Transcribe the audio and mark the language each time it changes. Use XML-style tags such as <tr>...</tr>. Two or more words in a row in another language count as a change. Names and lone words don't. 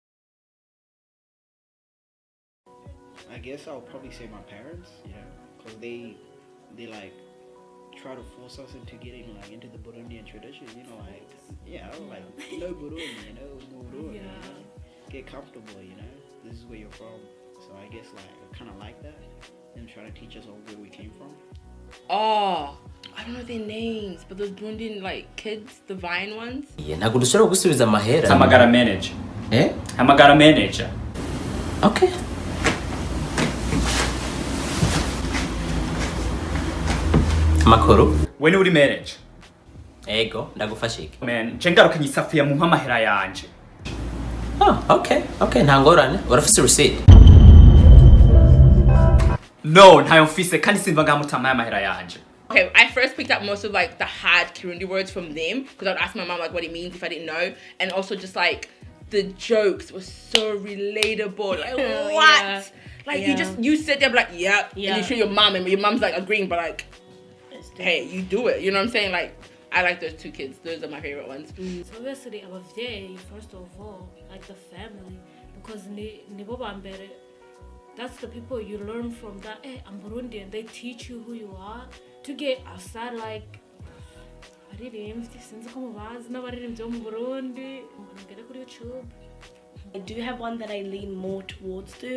<en>I guess I'll probably say my parents, you know, because they like try to force us into getting like into the Burundian tradition, you know, like like no Burundi, you know, no Burundi, you know? Get comfortable, you know. This is where you're from, so I guess like I kind of like that. Them trying to teach us all where we came from. Oh, I don't know their names, but those Burundian like kids, the Vine ones.</en> <rn>Ntabwo dushobora gusubiza amahera. Hamagara manager. Eh? Hamagara manager. Okay. Amakuru. When uri marriage? Ego, ndagufasha iki? Man, ngarukanye isafiya mu amahera yanje. Okay, nta ngorane. Urafise receipt? No, ntayo mfise kandi simva ngamutamaye amahera yanje.</rn> <en>Okay, I first picked up most of like the hard Kirundi words from them because I'd ask my mom like what it means if I didn't know, and also just like the jokes were so relatable. Like what? Yeah. Like you sit there like yeah, and you show your mom and your mom's like agreeing, but like hey, you do it. You know what I'm saying? Like I like those two kids. Those are my favorite ones. So obviously our day, first of all, like the family, because</en> <rn>nibo bambere.</rn> <en>That's the people you learn from. That hey, I'm Burundian. They teach you who you are. To get outside, like I do have one that I lean more towards to.</en>